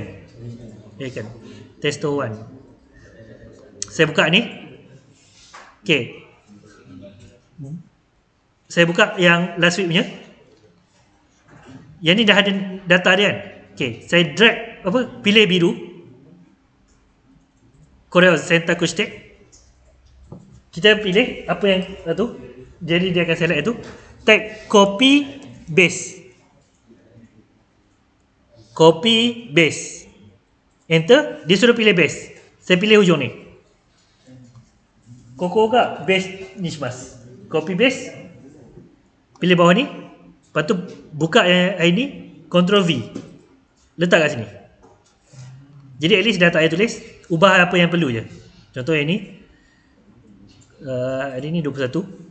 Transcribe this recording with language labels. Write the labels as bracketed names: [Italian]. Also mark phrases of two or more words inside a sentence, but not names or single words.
[Malay] Kan, testo 1. Saya buka ni. Okay, saya buka yang last week punya. Yang ni dah ada data dia kan. Okay, saya drag pilih biru. [Japanese] これを選択して. [Malay] Kita pilih apa yang tu. Jadi dia akan select itu. [English] Type copy base. Copy base. [Malay] Enter, dia suruh pilih base. Saya pilih hujung ni. [Japanese] ここかベースにします. [English] Copy base. [Malay] Pilih bawah ni. Lepas tu buka yang ini, Ctrl V. Letak kat sini. Jadi [English] at least [Malay] dah tak payah tulis. Ubah apa yang perlu je. Contoh yang ni. Hari ni 21.